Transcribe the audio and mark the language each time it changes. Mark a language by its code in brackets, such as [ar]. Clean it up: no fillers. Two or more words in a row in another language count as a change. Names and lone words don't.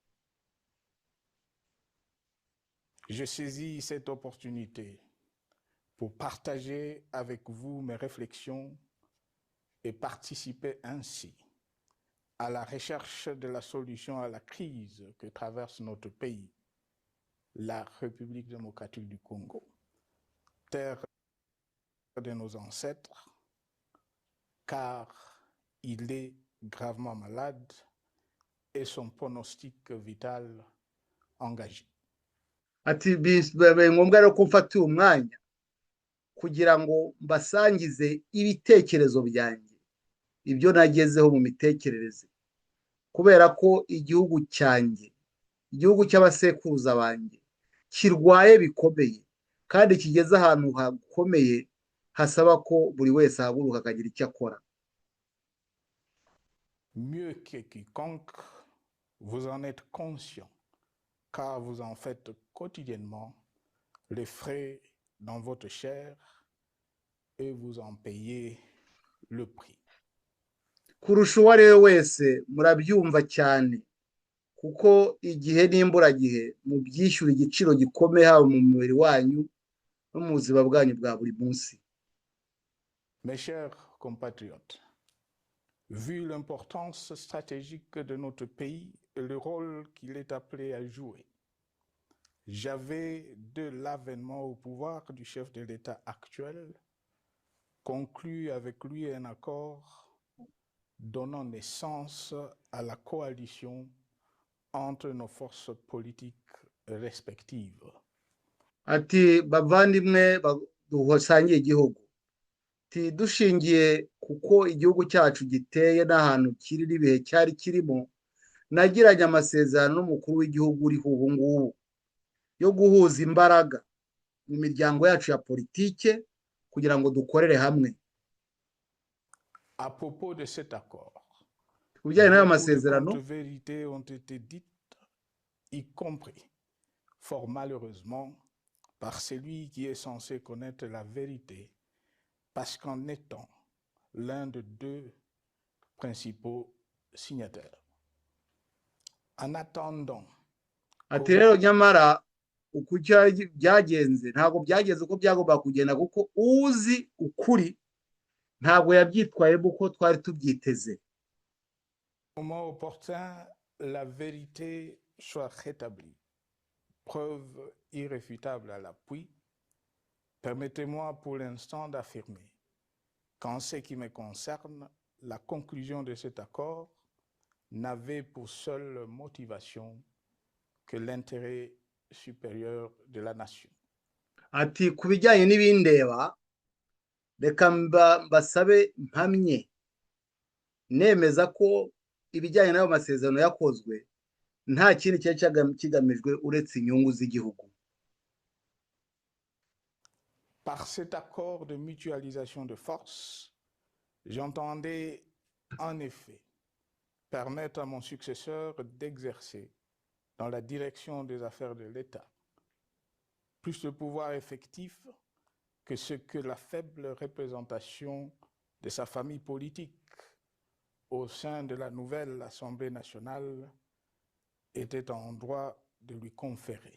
[fr] Je saisis cette opportunité pour partager avec vous mes réflexions et participer ainsi à la recherche de la solution à la crise que traverse notre pays, la République démocratique du Congo, terre de nos ancêtres, car il est gravement malade et son pronostic vital engagé. [rw] Ati bibaye ngombwa rero ko mfata uyu mwanya kugira ngo mbasangize ibitekerezo byanjye, ibyo nagezeho mu mitekerereze, kubera ko igihugu cyanjye, igihugu cy'abasekuruza banjye kirwaye bikomeye kandi kigeze ahantu hakomeye hasaba ko buri wese ahaguruka akagira icyo akora. [fr] Mieux que quiconque, vous en êtes conscient, car vous en faites quotidiennement les frais dans votre chair et vous en payez le prix. [rw] Kurusha uwo ari we wese murabyumva cyane kuko igihe n'imburagihe mubyishyura igiciro gikomeye haba mu mubiri wanyu no mu buzima bwanyu bwa buri munsi. [fr] Mes chers compatriotes, vu l'importance stratégique de notre pays et le rôle qu'il est appelé à jouer, j'avais, de l'avènement au pouvoir du chef de l'État actuel, conclu avec lui un accord donnant naissance à la coalition entre nos forces politiques respectives. [rw] ati bavandimwe dusangiye igihugu, dushingiye kuko igihugu cyacu giteye n'ahantu kiri n'ibihe cyari kirimo, nagiranye amasezerano n'umukuru w'igihugu uriho ubu ngubu yo guhuza imbaraga mu miryango yacu ya politike kugira ngo dukorere hamwe. [fr] À propos de cet accord, [rw] ku bijyanye n'ayo [fr] beaucoup de [rw] masezerano, [fr] contre-vérités ont été dites, y compris, fort malheureusement, par celui qui est censé connaître la vérité, parce qu'en étant l'un des deux principaux signataires. En attendant, [rw] ati rero nyamara uko byagenze ntabwo byageze uko byagomba kugenda, kuko uzi ukuri ntabwo yabyitwayemo uko twari tubyiteze. [fr] au moment opportun, la vérité soit rétablie, preuve irréfutable à l'appui, permettez-moi pour l'instant d'affirmer qu'en ce qui me concerne, la conclusion de cet accord n'avait pour seule motivation que l'intérêt supérieur de la nation. [rw] Ati ku bijyanye n'ibindeba, reka mbasabe mpamye nemeza ko ibijyanye n'ayo masezerano yakozwe nta kindi cyari kigamijwe uretse inyungu z'igihugu. [fr] Par cet accord de mutualisation de forces, j'entendais en effet permettre à mon successeur d'exercer dans la direction des affaires de l'État plus de pouvoir effectif que ce que la faible représentation de sa famille politique au sein de la nouvelle Assemblée nationale était en droit de lui conférer.